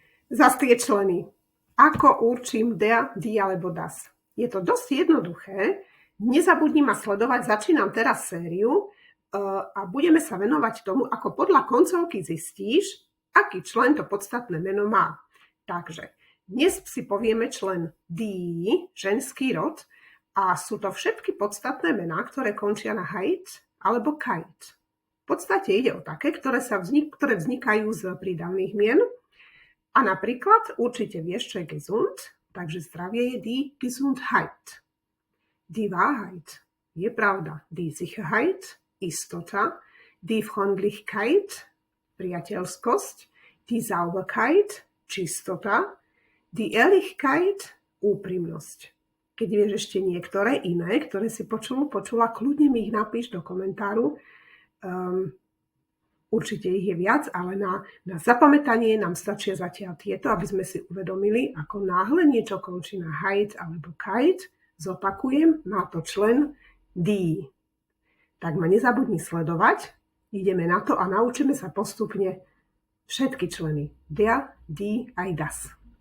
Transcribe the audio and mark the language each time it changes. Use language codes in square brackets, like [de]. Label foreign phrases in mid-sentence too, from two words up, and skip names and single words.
[sk] Zas tie členy. Ako určím [de] der, die [sk] alebo das? Je to dosť jednoduché. Nezabudni ma sledovať, začínam teraz sériu a budeme sa venovať tomu, ako podľa koncovky zistíš, aký člen to podstatné meno má. Takže dnes si povieme člen die, ženský rod, a sú to všetky podstatné mená, ktoré končia na heit alebo kite. V podstate ide o také, ktoré vznikajú z prídavných mien. A napríklad určite vieš, čo je gesund, takže zdravie je [de] die Gesundheit. Die Wahrheit [sk] je pravda. [de] Die Sicherheit, istota. Die Freundlichkeit, priateľskosť. Die Sauberkeit, čistota. Die Ehrlichkeit, [sk] úprimnosť. Keď vieš ešte niektoré iné, ktoré si počula, kľudne mi ich napíš do komentáru. Určite ich je viac, ale na zapamätanie nám stačia zatiaľ tieto, aby sme si uvedomili, ako náhle niečo končí na heit alebo kite, zopakujem, má to člen die. Tak ma nezabudni sledovať, ideme na to a naučíme sa postupne všetky členy. [de] Der, die, aj das.